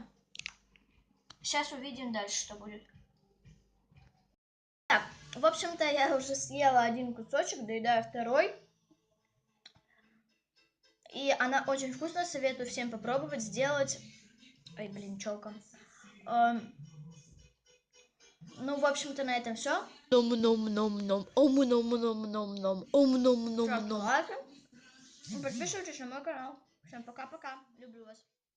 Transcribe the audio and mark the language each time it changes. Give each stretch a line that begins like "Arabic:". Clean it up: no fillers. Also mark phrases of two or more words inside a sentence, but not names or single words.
Russian: Сейчас увидим дальше, что будет. Так, в общем-то, я уже съела один кусочек, доедаю второй. И она очень вкусная, советую всем попробовать сделать. Ой, блин, челка. Ну, в общем-то, на этом все. Ном-ном-ном-ном. Ом-ном-ном-ном-ном. Ом-ном-ном-ном. Ставьте лайки. Подписывайтесь на мой канал. Всем пока-пока. Люблю вас.